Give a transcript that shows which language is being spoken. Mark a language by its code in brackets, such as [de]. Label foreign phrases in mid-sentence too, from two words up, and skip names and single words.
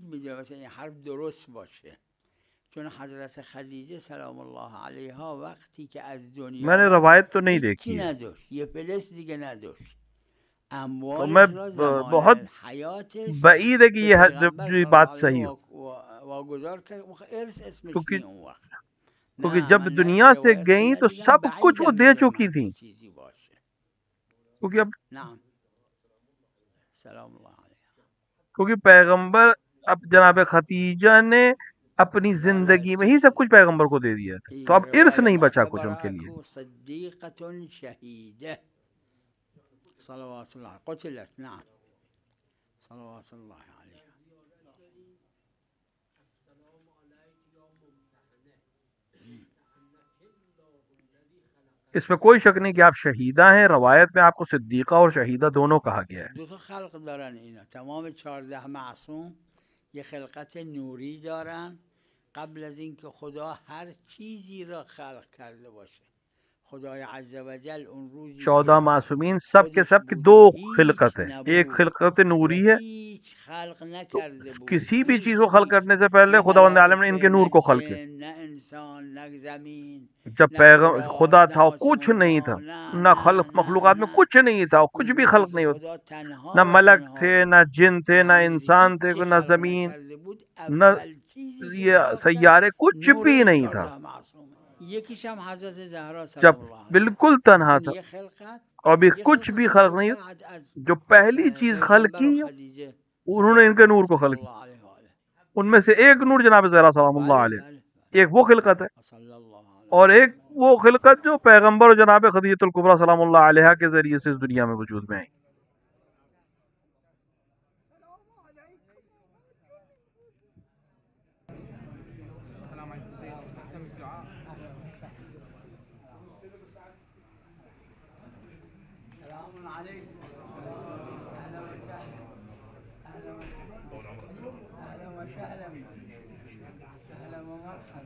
[fa] میدونم مثلا این حرف درست باشه، چون حضرت خدیجه [ar] سلام الله علیها [fa] وقتی که از دنیا [ur] میں نے [fa] رفت [ur] روایت تو نہیں [fa] هیچی [ur] دیکھی ہے، [fa] نداشت، یه فلس دیگه نداشت، [ur] تو میں [fa] اموالش را زمان [ur] بہت [fa] حیاتش [ur] بعید ہے کہ [fa] به [ur] یہ [fa] پیغمبر [ur] جو [ar] صلی [ur] بات [ar] الله [ur] صحیح [ar] علیه [ur] ہو، [fa] واگذار کرد. ارث اسمش [ur] کیونکہ [fa] نی اون وقت. نه [ur] جب [fa] من [ur] دنیا سے [fa] روایت [ur] گئیں تو [fa] ندیدم، [ur] سب کچھ وہ [fa] بعیدم [ur] دے [fa] میدونم [ur] چکی [fa] همچین [ur] تھیں. [fa] چیزی باشه. [ur] کیونکہ [ar] نعم سلام الله علیه. [ur] کیونکہ پیغمبر اب جناب ختیجہ نے اپنی زندگی میں ہی سب کچھ پیغمبر کو دے دیا تھا، تو اب ارث [fa] روایت [ur] نہیں بچا کچھ ان [fa] معتبرہ [ur] کے لیے. [ar] کو صدیقۃ شہیدہ صلوات اللہ قتلت. نعم صلوات اللہ علیہ. [ur] اس میں کوئی شک نہیں کہ آپ شہیدہ ہیں. روایت میں آپ کو صدیقہ اور شہیدہ دونوں کہا گیا ہے. [fa] دو تا خلق دارن اینا، تمام 14 معصوم یه خلقت نوری دارن قبل از اینکه خدا هر چیزی را خلق کرده باشه. خدای عز و جل اون روزی 14 که [ur] معصومین سب کے [fa] خودش [ur] سب کی [fa] بود [ur] دو [fa] و هیچ [ur] خلقت ہے. ایک [fa] نبود [ur] خلقت [fa] و [ur] نوری ہے، [fa] هیچ خلق [ur] تو [fa] نکرده بود، [ur] کسی بھی چیز [fa] هیچ [ur] کو خلق کرنے سے پہلے [fa] نه [ur] خداوند عالم نے ان کے [fa] ملائکه [ur] نور [fa] نه [ur] کو خلق کیا. [fa] جن نه انسان نه زمین [ur] جب [fa] نه اولاد [ur] خدا [fa] نه [ur] تھا کچھ [fa] آسمون [ur] نہیں تھا، [fa] ها، نه [ur] نہ [fa] نه خلق نه [ur] مخلوقات میں [fa] نه [ur] کچھ نہیں تھا، کچھ [fa] اون [ur] بھی [fa] روزی خلق که [ur] نہیں ہوتا، [fa] خدا [ur] نہ [fa] تنها و [ur] ملک [fa] تنها [ur] تھے، [fa] بود [ur] نہ جن تھے، [fa] و [ur] نہ [fa] هر روزی [ur] انسان تھے، [fa] هیچی [ur] نہ [fa] خلق [ur] زمین، [fa] نکرده بود. [ur] نہ [fa] اول چیزی که [ur] یہ [fa] خلق کرد [ur] سیارے، کچھ بھی [fa] نور [ur] نہیں تھا. [fa] 14 معصومه. یکیش هم حضرت زهرا [ur] جب [ar] سلام الله علیها. [ur] بالکل تنہا [fa] این [ur] تھا [fa] یه خلقت، [ur] اور بھی [fa] یه [ur] کچھ بھی خلقت خلق [fa] هم [ur] نہیں، [fa] بعد از [ur] جو پہلی چیز خلق [fa] پیغمبر و [ur] کی [fa] خدیجه [ur] انہوں نے ان کے نور کو [ar] صلی [ur] خلق کیا. [ar] الله علیه و آله. [ur] ان میں سے ایک نور جناب زہرا [ar] سلام اللہ [fa] بله [ur] علیہ، [fa] بله [ur] ایک وہ خلقت ہے، [ar] صلی الله [ur] اور [ar] علیه. [ur] ایک وہ خلقت جو پیغمبر و جناب خدیجۃ الکبریٰ [ar] سلام اللہ علیہ [ur] کے ذریعے سے اس دنیا میں وجود میں آئی. [ar] السلام عليكم سيد، التمس دعاء. سلام علیکم. اهلا وسهلا. اهلا وسهلا. اهلا ومرحبا.